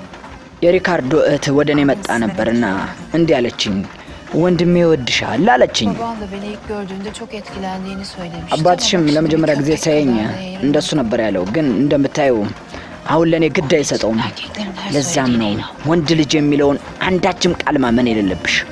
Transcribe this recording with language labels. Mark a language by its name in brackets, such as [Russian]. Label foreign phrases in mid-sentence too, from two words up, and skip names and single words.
[Amharic] የሪካርዶ እህት ወደ እኔ መጣ ነበርና እንዲህ አለችኝ። ወንድሜ ይወድሻል አለችኝ። [Turkish] Baban da beni ilk gördüğünde çok etkilendiğini söylemişti. [Amharic] አባትሽም [Turkish] ama [Amharic] ለመጀመሪያ [Turkish] şimdi [Amharic] ጊዜ [Turkish] çok [Amharic] ሲያየኝ [Turkish] etkilendiğine [Amharic] እንደሱ ነበር ያለው። ግን እንደምታዩ አሁን ለእኔ ግድ አይሰጠውም። [Turkish] erkeklerin her [Amharic] ለዛም ነው [Turkish] söylediğine [Amharic] ወንድ ልጅ የሚለውን አንዳችም ቃል ማመን የሌለብሽ።